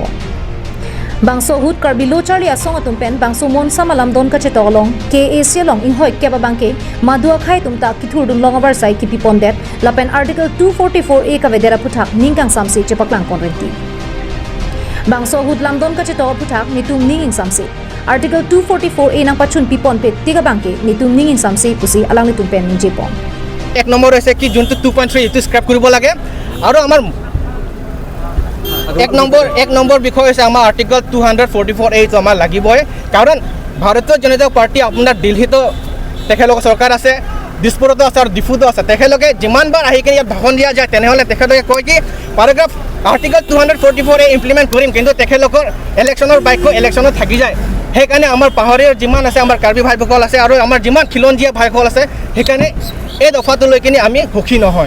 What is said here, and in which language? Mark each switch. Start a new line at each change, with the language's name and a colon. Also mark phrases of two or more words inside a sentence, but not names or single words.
Karbi: Bangso hut karbilo charli asong atum pen bangso Monsa Lamdon kache tolong ke asia long inhoi keba bangke madua khai tumta kithur dun long over sai kipi pondet lapen article 244A ka vedera puthak ningkang samse chepaklang konrenti Bangso hut Lamdon kache to puthak nitum ninging samse article 244A nang pachun pipon pe tiga bangke nitum ninging samse pusi alang nitum pen ninjepon
Assamese: এক নম্বৰ হৈছে কি যোনটো 2.3 ইটো স্ক্ৰেপ কৰিব লাগে আৰু আমাৰ এক নম্বৰ বিষয় হৈছে আমাৰ আৰ্টিকল 244A টো আমাৰ লাগিবই কাৰণ ভাৰতীয় জনতা পাৰ্টি আপোনাৰ দিল্লীতো তেখেতলোকৰ চৰকাৰ আছে দিছপুৰতো আছে আৰু ডিফুতো আছে তেখেতলোকে যিমানবাৰ আহি কিনে ইয়াত ভাষণ দিয়া যায় তেনেহ'লে তেখেতলোকে কয় কি
English: paragraph article 244A implement
Assamese: কৰিম কিন্তু তেখেতলোকৰ ইলেকশ্যনৰ বাইকো ইলেকশ্যনত থাকি যায় সেইকাৰণে আমাৰ পাহাৰীয়া যিমান আছে আমাৰ কাৰ্বি ভাইসকল আছে আৰু আমাৰ যিমান খিলঞ্জীয়া ভাইসকল আছে সেইকাৰণে এই দফাটো লৈ কিনে আমি সুখী নহয়